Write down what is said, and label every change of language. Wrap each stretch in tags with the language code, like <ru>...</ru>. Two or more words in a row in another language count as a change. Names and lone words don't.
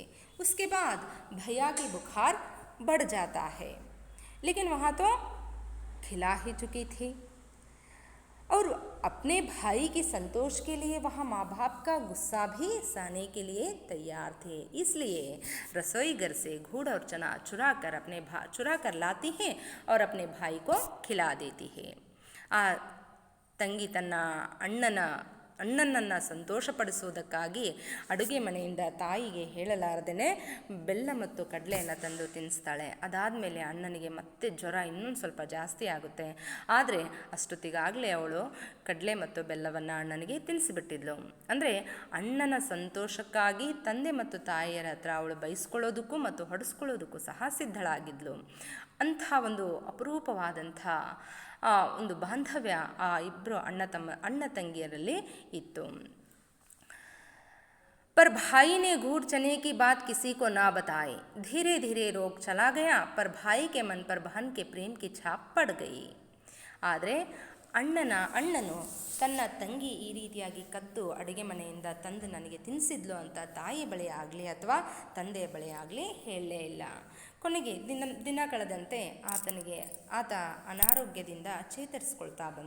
<hi>उसके बाद भैया की बुखार बढ़ जाता है, लेकिन वहाँ तो खिला ही चुकी थी और अपने भाई के संतोष के लिए वहाँ माँ बाप का गुस्सा भी सहने के लिए तैयार थे. इसलिए रसोई घर से गुड़ और चना चुरा कर लाती है और अपने भाई को खिला देती है.</hi> <kn>ಆ ತಂಗಿ ತನ್ನ ಅಣ್ಣನನ್ನು ಸಂತೋಷಪಡಿಸುವುದಕ್ಕಾಗಿ ಅಡುಗೆ ಮನೆಯಿಂದ ತಾಯಿಗೆ ಹೇಳಲಾರದೇ ಬೆಲ್ಲ ಮತ್ತು ಕಡಲೆಯನ್ನು ತಂದು ತಿನ್ನಿಸ್ತಾಳೆ. ಅದಾದಮೇಲೆ ಅಣ್ಣನಿಗೆ ಮತ್ತೆ ಜ್ವರ ಇನ್ನೊಂದು ಸ್ವಲ್ಪ ಜಾಸ್ತಿ ಆಗುತ್ತೆ. ಆದರೆ ಅಷ್ಟೊತ್ತಿಗಾಗಲೇ ಅವಳು ಕಡಲೆ ಮತ್ತು ಬೆಲ್ಲವನ್ನು ಅಣ್ಣನಿಗೆ ತಿನ್ನಿಸಿಬಿಟ್ಟಿದ್ಲು. ಅಂದರೆ ಅಣ್ಣನ ಸಂತೋಷಕ್ಕಾಗಿ ತಂದೆ ಮತ್ತು ತಾಯಿಯರ ಹತ್ರ ಅವಳು ಬಯಸ್ಕೊಳ್ಳೋದಕ್ಕೂ ಮತ್ತು ಹೊಡೆಸ್ಕೊಳ್ಳೋದಕ್ಕೂ ಸಹ ಸಿದ್ಧಳಾಗಿದ್ಲು. ಅಂಥ ಒಂದು ಅಪರೂಪವಾದಂಥ ಒಂದು ಬಾಂಧವ್ಯ ಆ ಇಬ್ಬರು ಅಣ್ಣ ತಂಗಿಯರಲ್ಲಿ ಇತ್ತು.</kn> <hi>पर भाई ने गुड़ चने की बात किसी को ना बताई. धीरे धीरे रोग चला गया, पर भाई के मन पर बहन के प्रेम की छाप पड़ गई.</hi> <kn>ಆದರೆ ಅಣ್ಣನು ತನ್ನ ತಂಗಿ ಈ ರೀತಿಯಾಗಿ ಕದ್ದು ಅಡುಗೆ ಮನೆಯಿಂದ ತಂದು ನನಗೆ ತಿನ್ನಿಸಿದ್ಲು ಅಂತ ತಾಯಿ ಬಳಿ ಆಗಲಿ ಅಥವಾ ತಂದೆಯ ಬಳಿ ಆಗಲಿ ಹೇಳಲೇ ಇಲ್ಲ. ಕೊನೆಗೆ ದಿನ ಕಳೆದಂತೆ ಆತ ಅನಾರೋಗ್ಯದಿಂದ ಚೇತರಿಸ್ಕೊಳ್ತಾ ಬಂದ.</kn>